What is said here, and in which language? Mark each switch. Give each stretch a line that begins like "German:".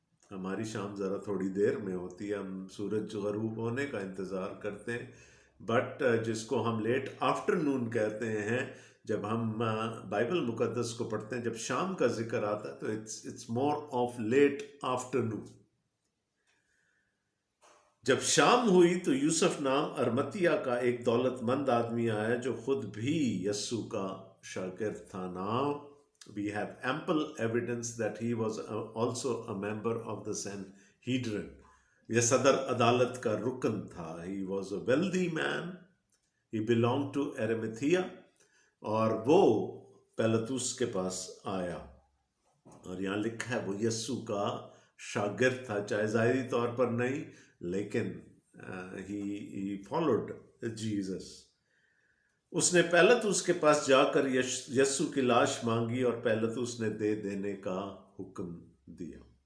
Urdu: ہماری شام ذرا تھوڑی دیر میں ہوتی ہے، ہم سورج غروب ہونے کا انتظار کرتے ہیں، بٹ جس کو ہم لیٹ آفٹرنون کہتے ہیں، جب ہم بائبل مقدس کو پڑھتے ہیں، جب شام کا ذکر آتا ہے تو
English: It's more of late afternoon.
Urdu: جب شام ہوئی تو یوسف نام ارمتیہ کا ایک دولت مند آدمی آیا جو خود بھی یسوع کا شاگرد تھا.
English: Now we have ample evidence that he was also a member of the Sanhedrin.
Urdu: یہ صدر عدالت کا رکن تھا.
English: He was a wealthy man. He belonged to Arimathea.
Urdu: اور وہ پیلاطس کے پاس آیا، اور یہاں لکھا ہے وہ یسوع کا شاگرد تھا، چاہے ظاہری طور پر نہیں، لیکن
English: he followed Jesus.
Urdu: اس نے پیلاطس کے پاس جا کر یسوع کی لاش مانگی اور پیلاطس نے دے دینے کا حکم دیا.